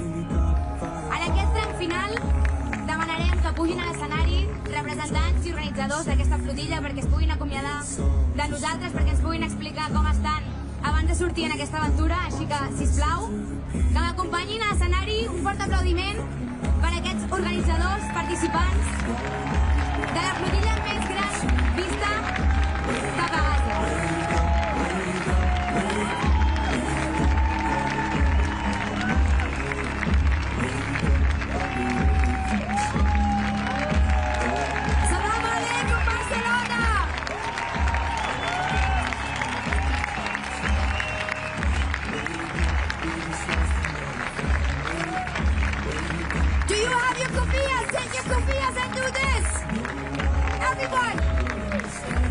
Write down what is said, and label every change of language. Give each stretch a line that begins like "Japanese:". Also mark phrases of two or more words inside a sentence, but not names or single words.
Catalan: En aquest tram final demanarem que pugin a l'escenari representants i organitzadors d'aquesta flotilla perquè es puguin acomiadar de nosaltres, perquè ens puguin explicar com estan abans de sortir en aquesta aventura. Així que, sisplau, que m'acompanyin a l'escenari. Un fort aplaudiment per a aquests organitzadors, participants de la flotilla més gran vista cap a Gaza.
Arabic: سلام عليكم, Barcelona!
English: Do you have your kofiyas? Take your kofiyas and do this!